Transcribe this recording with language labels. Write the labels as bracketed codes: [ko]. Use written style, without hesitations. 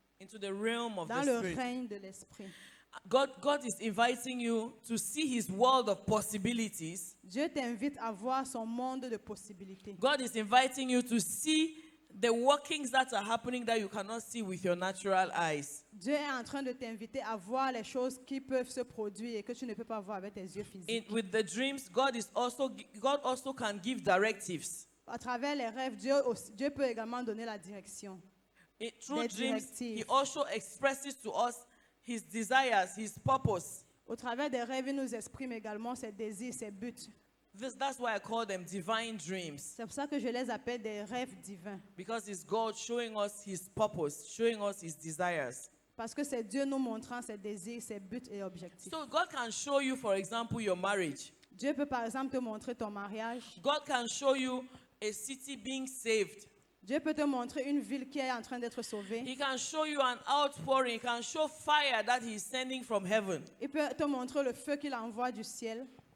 [en] Into the realm of [fr] dans [en] the [fr] le [en] spirit. [fr] règne de l'esprit. [en] God is inviting you to see his world of possibilities. [fr] Dieu t'invite à voir son monde de possibilités. [en] God is inviting you to see the workings that are happening that you cannot see with your natural eyes. [fr] Dieu est en train de t'inviter à voir les choses qui peuvent se produire et que tu ne peux pas voir avec tes yeux physiques. [en] With the dreams, God also can give directives. [fr] À travers les rêves, Dieu peut également donner la direction. [en] Through [fr] Des [en] dreams, [fr] directives. [en] he also expresses to us his desires, his purpose. [fr] Au travers des rêves, il nous exprime également ses désirs, ses buts. [en] That's why I call them divine dreams. [fr] C'est pour ça que je les appelle des rêves divins. [en] Because it's God showing us his purpose, showing us his desires. [fr] Parce que c'est Dieu nous montrant ses désirs, ses buts et objectifs. [en] So God can show you, for example, your marriage. [fr] Dieu peut par exemple te montrer ton mariage. [en] God can show you a city being saved. [fr] Dieu peut te montrer une ville qui est en train d'être sauvée. [en] He can show you an outpouring. He can show fire that he's sending from heaven. [fr] Il peut te montrer le feu qu'il envoie du ciel.